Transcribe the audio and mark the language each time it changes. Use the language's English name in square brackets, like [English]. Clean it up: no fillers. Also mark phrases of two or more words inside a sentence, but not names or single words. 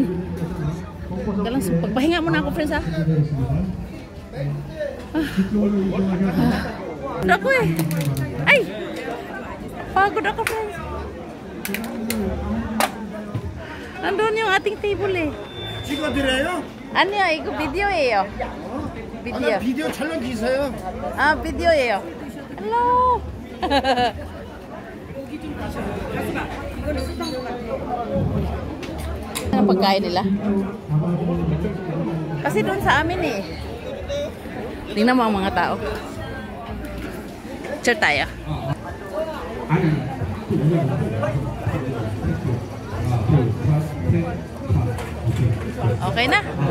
[Filipino] Tika lang, pagpahinga muna ako, friends, ha? Ako eh. Ay! Pagod ako, friends. Nandun yung ating table eh. [Korean] 찍어드려요? 아니요, 이거 비디오예요. 비디오. 비디오 촬영 기사요. 비디오예요. [Filipino] Hello. Ano pagkain nila? Kasi doon sa amin eh. Tingnan mo ang mga tao. Cheer tayo. Okay na.